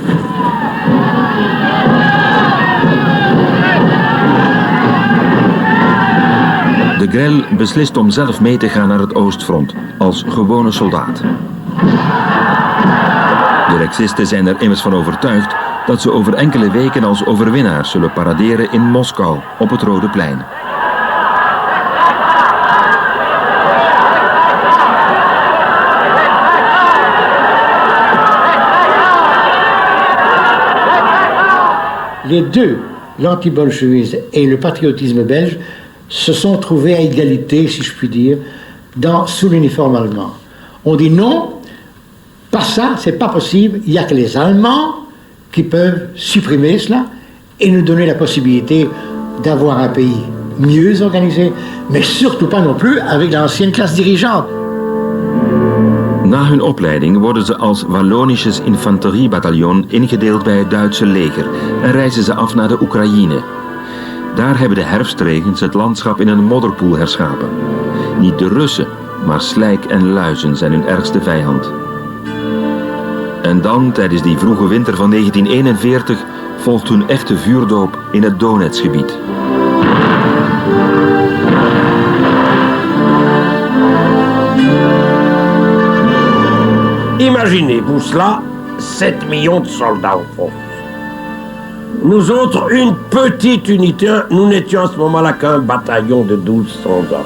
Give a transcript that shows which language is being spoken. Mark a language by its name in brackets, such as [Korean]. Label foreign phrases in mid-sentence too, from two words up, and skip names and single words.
[Dutch] De Grelle beslist om zelf mee te gaan naar het Oostfront, als gewone soldaat. De Rexisten zijn er immers van overtuigd dat ze over enkele weken als overwinnaars zullen paraderen in Moskou op het Rode Plein. [French] Les deux, l'anti-bolchevisme et le patriotisme belge, se sont trouvés à égalité, si je puis dire, sous l'uniforme allemand. On dit non, pas ça, c'est pas possible, il n'y a que les Allemands qui peuvent supprimer cela et nous donner la possibilité d'avoir un pays mieux organisé, mais surtout pas non plus avec l'ancienne classe dirigeante. [Dutch] Na hun opleiding worden ze als Wallonisches Infanteriebataillon ingedeeld bij het Duitse leger en reizen ze af naar de Oekraïne. Daar hebben de herfstregens het landschap in een modderpoel herschapen. Niet de Russen, maar slijk en luizen zijn hun ergste vijand. En dan, tijdens die vroege winter van 1941, volgt hun echte vuurdoop in het Donetsgebied. [French] Imaginez pour cela 7 millions de soldats en France. Nous autres, une petite unité, nous n'étions à ce moment-là qu'un bataillon de 1200 hommes.